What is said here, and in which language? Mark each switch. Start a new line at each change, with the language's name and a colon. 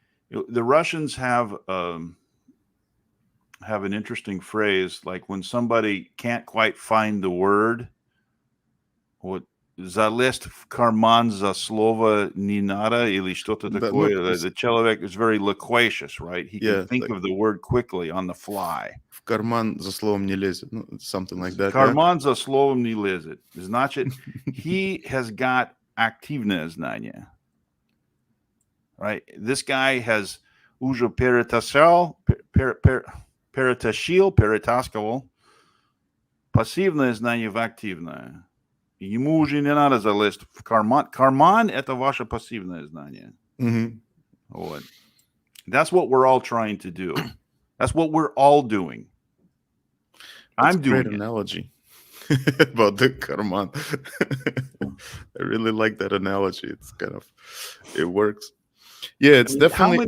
English: The Russians have an interesting phrase, like when somebody can't quite find the word, what залезть в карман за слово не надо или что-то такое. The человек is very loquacious, right? He can think of the word quickly on the fly.
Russian: В карман за словом не лезет.
English: Something like that.
Russian: Карман за словом не лезет.
English: Значит, he has got активное знание. Right? This guy has уже перетасил, перетаскивал пассивное знание в активное.
Russian: Ему уже не надо залезть в карман. Карман – это ваше пассивное знание. Mm-hmm. Вот.
English: That's what we're all trying to do. That's what we're all doing. That's I'm doing a great analogy about the karman. I really like that analogy. It's it works. Yeah, it's definitely.